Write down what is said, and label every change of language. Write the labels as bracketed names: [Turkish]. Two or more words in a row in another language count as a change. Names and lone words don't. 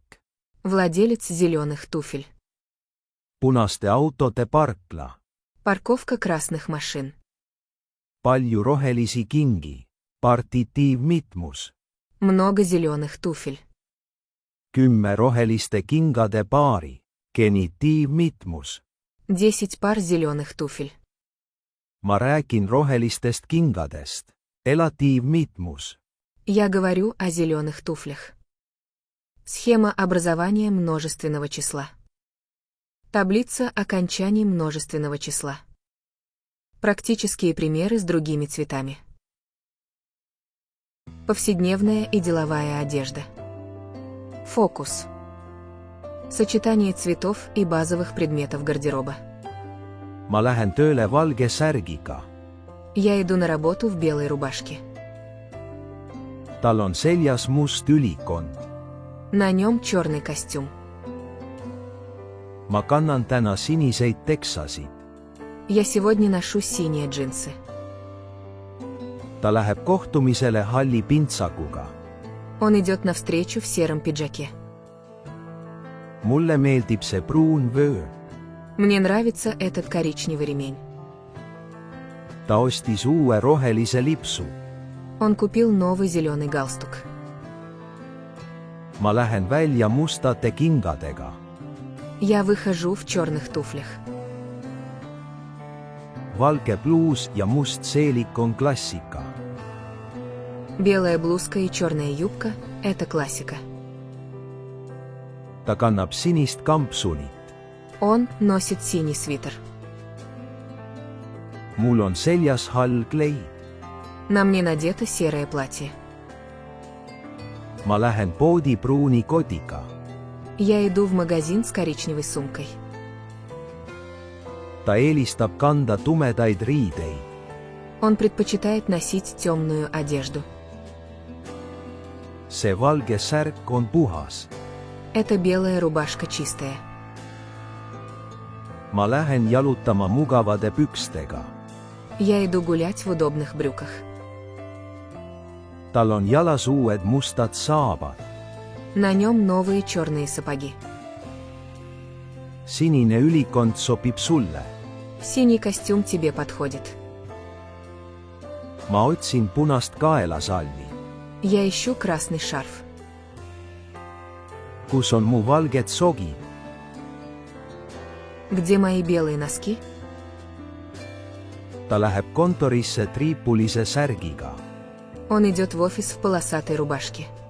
[Russian] Владелец зеленых туфель. [Estonian] punaste autode parkla. [Russian] Парковка красных машин. [Estonian] palju rohelisi kingi. partitiivmitmus. [Russian] Много зеленых туфель. [Estonian] 10 roheliste kingade paari. genitiivmitmus. [Russian] 10 пар зеленых туфель. [Estonian] ma räägin rohelistest kingadest. elatiivmitmus. [Russian] Я говорю о зеленых туфлях. Схема образования множественного числа. Таблица окончаний множественного числа. Практические примеры с другими цветами. Повседневная и деловая одежда. Фокус. Сочетание цветов и базовых предметов гардероба. [Estonian] ma lähen tööle valge särgiga. [Russian] Я иду на работу в белой рубашке. [Estonian] tal on seljas must ülikond. [Russian] На нем черный костюм. [Estonian] ma kannan täna siniseid teksasid. [Russian] Я сегодня ношу синие джинсы. [Estonian] ta läheb kohtumisele halli pintsakuga. [Russian] Он идет навстречу в сером пиджаке. [Estonian] mulle meeldib see pruun vöö. [Russian] Мне нравится этот коричневый ремень. [Estonian] ta ostis uue rohelise lipsu. [Russian] Он купил новый зеленый галстук. [Estonian] ma lähen välja mustate kingadega. [Russian] Я выхожу в черных туфлях. [Estonian] valge bluus ja must seelik on klassika. [Russian] Белая блузка и черная юбка – это классика. [Estonian] ta kannab sinist kampsunit. [Russian] Он носит синий свитер. [Estonian] mul on seljas hall kleid. [Russian] На мне надето серое платье. [Estonian] ma lähen poodi pruuni kotiga. [Russian] Я иду в магазин с коричневой сумкой. [Estonian] Ta eelistab kanda tumedaid riideid. [Russian] Он предпочитает носить темную одежду. [Estonian] See valge särk on puhas. [Russian] Эта белая рубашка чистая. [Estonian] Ma lähen jalutama mugavade pükstega. [Russian] Я иду гулять в удобных брюках. [Estonian] Tal on jalas uued mustad saabad. [Russian] На нем новые черные сапоги. [Estonian] Sinine ülikond sobib sulle. [Russian] Синий костюм тебе подходит. [Estonian] Ma otsin punast kaelasalvi. [Russian] Я ищу красный шарф. [Estonian] Kus on mu valged sogid? [Russian] Где мои белые носки? [Estonian] Ta läheb kontorisse triipulise särgiga. [Russian] Он идет в офис в полосатой рубашке.